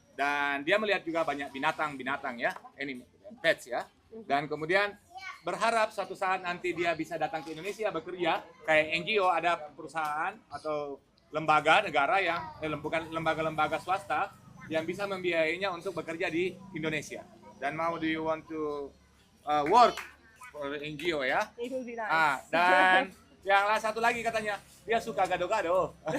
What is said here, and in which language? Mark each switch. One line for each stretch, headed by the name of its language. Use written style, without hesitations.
Indonesian: Dan dia melihat juga banyak binatang-binatang ya, ini pets ya. Dan kemudian berharap suatu saat nanti dia bisa datang ke Indonesia bekerja kayak NGO, ada perusahaan atau lembaga negara yang bukan lembaga-lembaga swasta yang bisa membiayainya untuk bekerja di Indonesia.
English: Dan do you want to work for NGO ya? It will be nice.
Indonesian: Dan yang satu lagi katanya dia suka gado-gado.